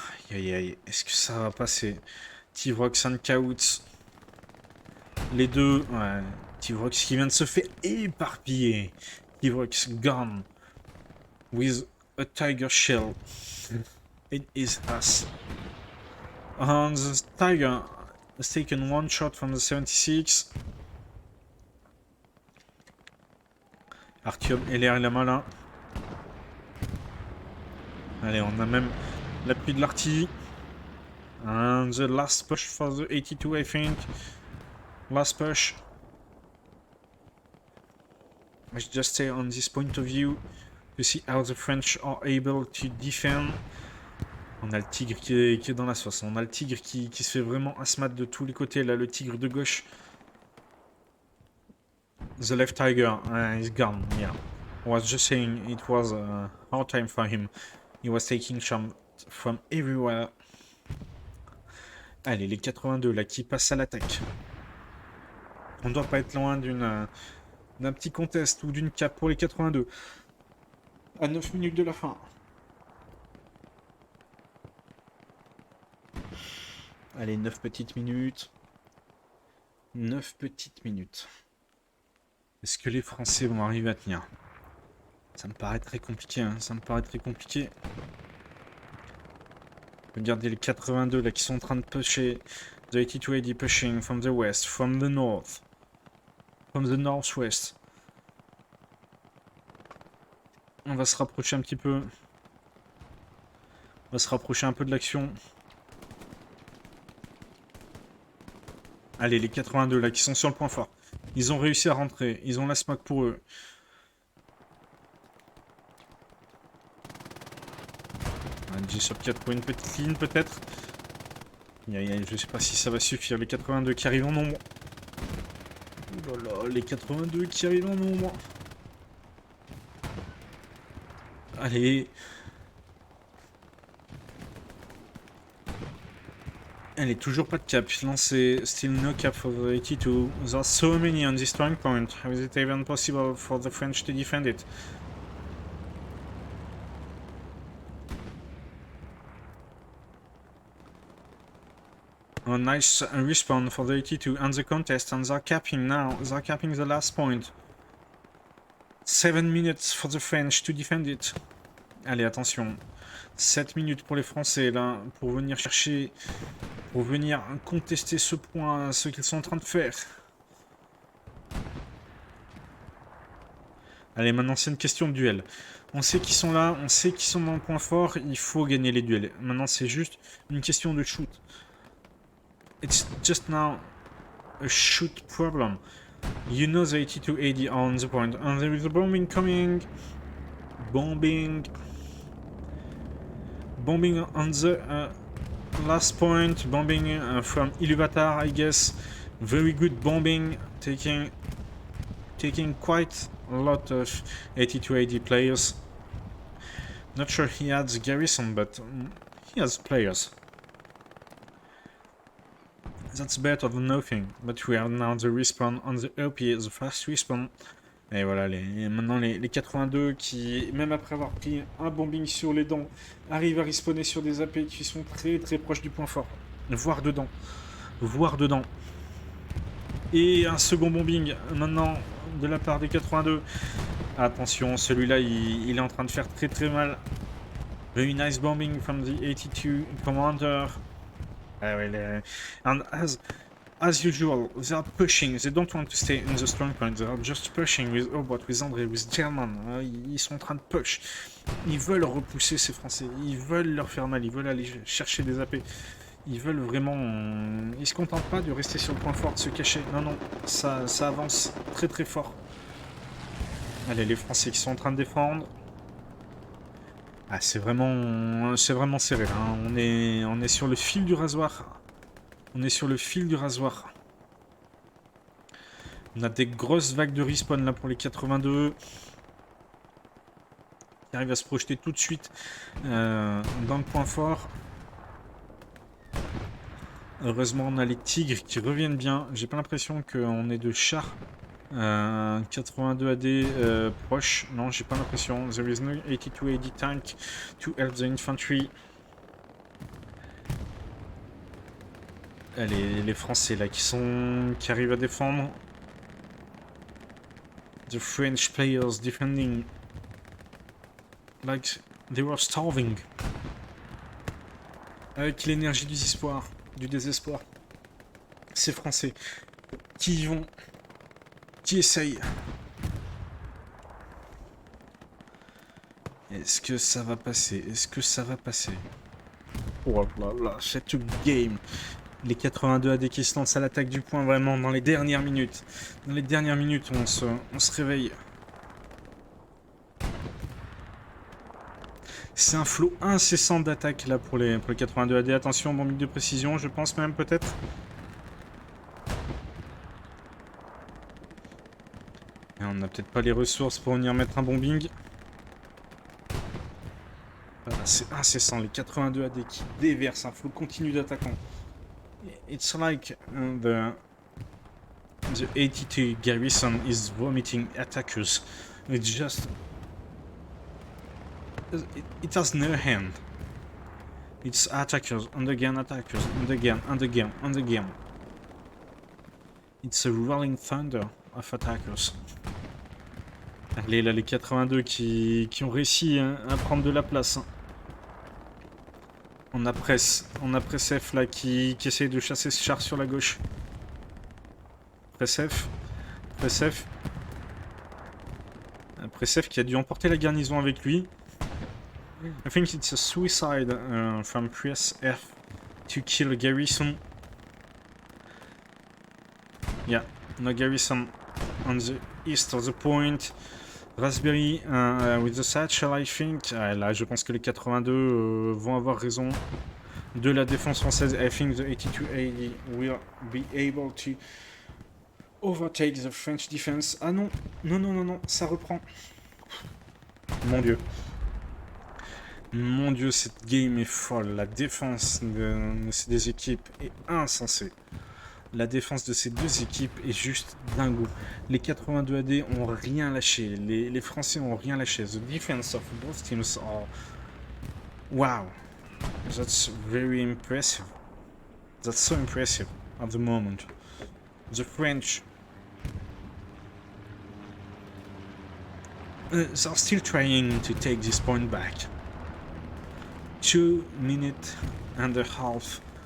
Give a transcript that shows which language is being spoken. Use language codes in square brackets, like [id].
[fr] Aïe aïe aïe, est-ce que ça va passer? Tivrox and Kauts. Les deux, ouais. Tivrox qui vient de se faire éparpiller. [en] Tivrox gone with a tiger shell in his ass. And the tiger has taken 1 shot from the 76. [fr] Artyom LR il a malin. Allez, on a même l'appui de l'artillerie. [en] And the last push for the 82, I think. Last push. Let's just stay on this point of view to see how the French are able to defend. [fr] On a le tigre qui est dans la sauce. On a le tigre qui se fait vraiment asmat de tous les côtés. Là, le tigre de gauche. [en] The left tiger is gone. Yeah. I was just saying it was a hard time for him. He was taking shots from everywhere. [fr] Allez, les 82 là qui passent à l'attaque. On doit pas être loin d'un petit contest ou d'une cape pour les 82. À 9 minutes de la fin. Allez, 9 petites minutes. 9 petites minutes. Est-ce que les Français vont arriver à tenir? Ça me paraît très compliqué, hein. Ça me paraît très compliqué. Regardez les 82 là qui sont en train de pusher. [en] The 82 AD pushing from the west, from the north. From the northwest. [fr] On va se rapprocher un petit peu. On va se rapprocher un peu de l'action. Allez, les 82 là qui sont sur le point fort. Ils ont réussi à rentrer. Ils ont la smack pour eux. Un G-Sub 4 pour une petite ligne peut-être. Je sais pas si ça va suffire. Les 82 qui arrivent en nombre. Oh là là, les 82 qui arrivent en nombre. Allez. Elle est toujours pas de cap. [en] Lancé. Still no cap for the 82. There are so many on this strong point. How is it even possible for the French to defend it? A nice respawn for the 82 and the contest, and they're capping now. They're capping the last point. 7 minutes for the French to defend it. [fr] Allez, attention. 7 minutes pour les Français, là, pour venir chercher, pour venir contester ce point, ce qu'ils sont en train de faire. Allez, maintenant, c'est une question de duel. On sait qu'ils sont là, on sait qu'ils sont dans le point fort, il faut gagner les duels. Maintenant, c'est juste une question de shoot. [en] It's just now a shoot problem. You know the 82 AD are on the point, and there is a bombing coming. Bombing on the last point. Bombing from Iluvatar, I guess. Very good bombing, taking taking quite a lot of 82 AD players. Not sure he has garrison, but he has players. That's better than nothing, but we are now the respawn on the OP, the fast respawn. [fr] Et voilà, maintenant les 82 qui, même après avoir pris un bombing sur les dents, arrivent à respawner sur des AP qui sont très très proches du point fort. Voire dedans. Voire dedans. Et un second bombing maintenant de la part des 82. Attention, celui-là il est en train de faire très très mal. [en] Very nice bombing from the 82 commander. And as usual, they are pushing. They don't want to stay in the strong point. They are just pushing with Obot, with André, with German. [fr] Ils sont en train de push. Ils veulent repousser ces Français. Ils veulent leur faire mal. Ils veulent aller chercher des AP. Ils veulent vraiment... Ils se contentent pas de rester sur le point fort, de se cacher. Non, non, ça avance très très fort. Allez, les Français qui sont en train de défendre. Ah, c'est vraiment serré. Hein. On est sur le fil du rasoir. On est sur le fil du rasoir. On a des grosses vagues de respawn là pour les 82. Qui arrivent à se projeter tout de suite dans le point fort. Heureusement, on a les tigres qui reviennent bien. J'ai pas l'impression qu'on ait de chars 82 AD proche. Non, j'ai pas l'impression. [en] There is no 82 AD tank to help the infantry. [fr] Les Français là qui arrivent à défendre. [en] The French players defending like they were starving. [fr] Avec l'énergie du désespoir. Ces Français qui y vont, qui essayent. Est-ce que ça va passer? Est-ce que ça va passer? Oh là là, cette game. Les 82 AD qui se lancent à l'attaque du point vraiment dans les dernières minutes. Dans les dernières minutes, on se réveille. C'est un flot incessant d'attaque là pour les 82 AD. Attention, bombing de précision, je pense même peut-être. Et on n'a peut-être pas les ressources pour venir mettre un bombing. Voilà, c'est incessant, les 82 AD qui déversent un flot continu d'attaquants. [en] It's like the 82 garrison is vomiting attackers. It's just... It has no hand. It's attackers, and again attackers, and again, and again, and again. It's a rolling thunder of attackers. [fr] Allez, là, les 82 qui ont réussi à prendre de la place. On a Pressef là qui essaye de chasser ce char sur la gauche. Pressef qui a dû emporter la garnison avec lui. [en] I think it's a suicide from Pressef to kill a garrison. Yeah, no garrison on the east of the point. Raspberry with the satchel, I think. [fr] Là, je pense que les 82 vont avoir raison de la défense française. [en] I think the 82 AD will be able to overtake the French defense. [fr] Ah non, non, ça reprend. Mon Dieu. Mon Dieu, cette game est folle. La défense de ces deux équipes est insensée. La défense de ces deux équipes est juste dingo. Les 82 AD ont rien lâché. Les Français ont rien lâché. [en] The defense of both teams are... Wow. That's very impressive. That's so impressive at the moment. The French... are still trying to take this point back. 2 minutes and a half.